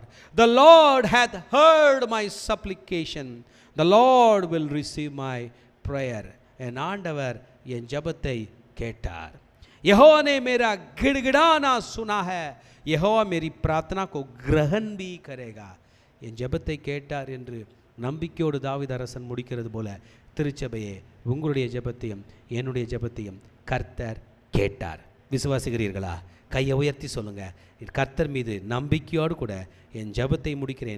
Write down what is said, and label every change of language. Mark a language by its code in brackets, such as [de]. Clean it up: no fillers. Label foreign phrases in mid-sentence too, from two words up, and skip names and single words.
[en] The Lord hath heard my supplication, the Lord will receive my prayer. [ta] என் ஆண்டவர் என் ஜெபத்தை கேட்டார். [hi] यहोवा ने मेरा गिड़गिड़ाना सुना है, यहोवा मेरी प्रार्थना को ग्रहण भी करेगा. [ta] என் ஜெபத்தை கேட்டார் என்று நம்பிக்கையோடு தாவீது அரசன் முடிக்கிறது போல திருச்சபையே உங்களுடைய ஜெபத்தையும் என்னுடைய ஜெபத்தையும் கர்த்தர் கேட்டார். விசுவாசிக்கிறீர்களா? கையை உயர்த்தி சொல்லுங்க, கர்த்தர் மீது நம்பிக்கையோடு கூட என் ஜெபத்தை முடிக்கிறேன்.